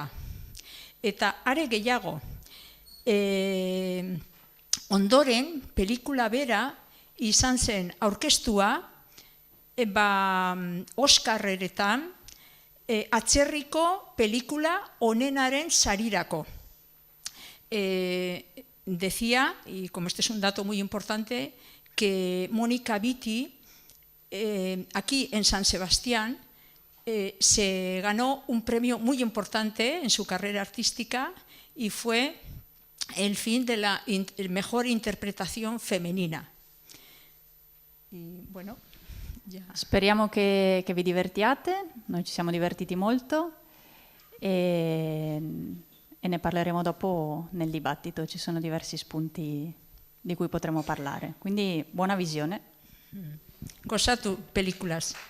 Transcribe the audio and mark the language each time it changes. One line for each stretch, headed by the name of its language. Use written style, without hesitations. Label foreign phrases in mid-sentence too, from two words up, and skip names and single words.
Basque: Eta are gehiago, ondoren pelikula bera izan zen aurkeztua Oscarretan atzerriko pelikula onenaren sarirako.
Spanish: Decía, y como este es un dato muy importante, que Monica Vitti, aquí en San Sebastián, se ganó un premio muy importante en su carrera artística y fue el fin de la mejor interpretación femenina. Y bueno, ya.
Italian: Speriamo che vi divertiate, noi ci siamo divertiti molto e ne parleremo dopo nel dibattito, ci sono diversi spunti di cui potremo parlare, quindi buona visione.
Basque: Gozatu películas.